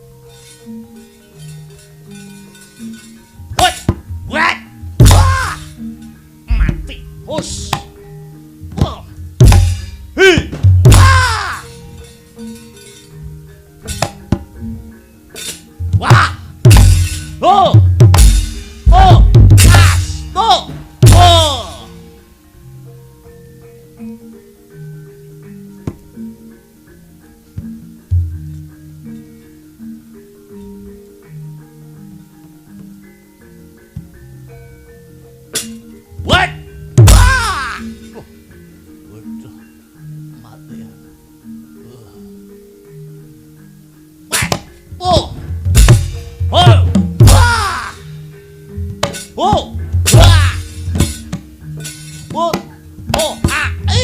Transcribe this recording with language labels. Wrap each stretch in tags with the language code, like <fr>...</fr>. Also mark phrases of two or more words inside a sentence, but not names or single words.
<jv>Wet. Wah. Mati. Hus. Wah. Hi. Wah. Wah. Oh. Oh. As. Oh.</jv> <en>Oh. What?</en> <jv>Wah! Waduh, mati ya.</jv> <en>What? Oh! Oh! Wah! Oh! Wah! Oh! Oh! Ah! Eh!</en>